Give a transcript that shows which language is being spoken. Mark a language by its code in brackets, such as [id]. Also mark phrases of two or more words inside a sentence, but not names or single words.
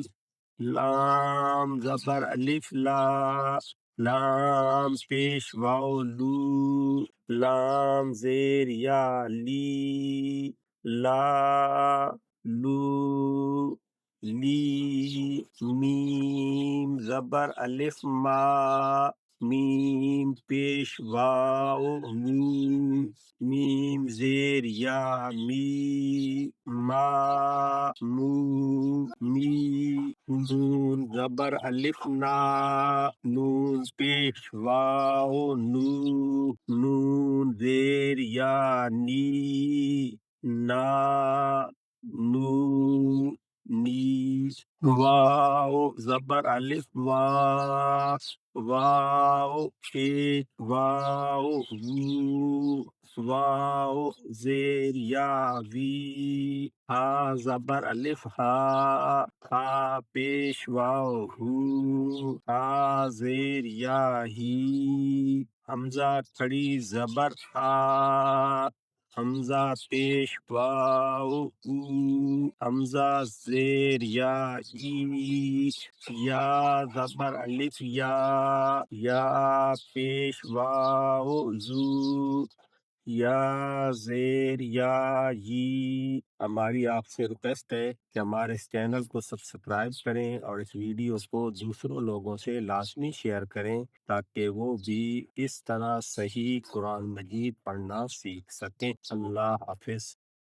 [ur] لام زبر الف لا، لام پیش واو لو، لام زیر یا لی، لا لو لی۔ میم زبر الف ما، میم پیش واو مو، میم زیر یا می، ما مو می۔ نون زبر الف نا، نون پیش واو نو، نون زیر یا نی، نا نو نی۔ واو زبر الف وا، واو پیش واو وو، واو زیر یا وی۔ ہا زبر الف ہا، ہا پیش واو ہو، ہا زیر یا ہی۔ حمزہ کھڑی زبر ہا، حمزہ پیش واو او، حمزہ زیر یا ای۔ یا زبر الف یا، یا پیش واو زو، یا زیر یا ی۔ ہماری آپ سے ریکویسٹ ہے کہ ہمارے اس چینل کو سبسکرائب کریں اور اس ویڈیو کو دوسروں لوگوں سے لازمی شیئر کریں تاکہ وہ بھی اس طرح صحیح قرآن مجید پڑھنا سیکھ سکیں۔ اللہ حافظ۔